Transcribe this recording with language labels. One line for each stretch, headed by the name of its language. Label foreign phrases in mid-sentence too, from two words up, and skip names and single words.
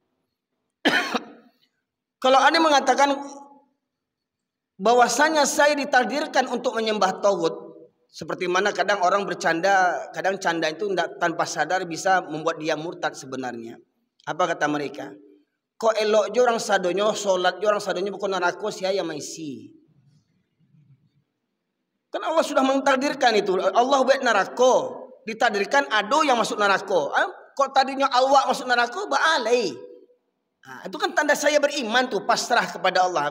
Indonesian: Kalau Anda mengatakan bahwasanya saya ditakdirkan untuk menyembah taghut, seperti mana kadang orang bercanda, kadang canda itu tanpa sadar bisa membuat dia murtad sebenarnya. Apa kata mereka?
Minangkabau: Kok elok je orang sadonyo, solat je orang sadonyo bukan neraka saya maisi.
Indonesian: Kan Allah sudah mentakdirkan itu. Allah buat neraka, ditakdirkan ado yang masuk neraka.
Minangkabau: Kok tadinya awak masuk neraka, baalai.
Indonesian: Nah, itu kan tanda saya beriman tuh, pasrah kepada Allah.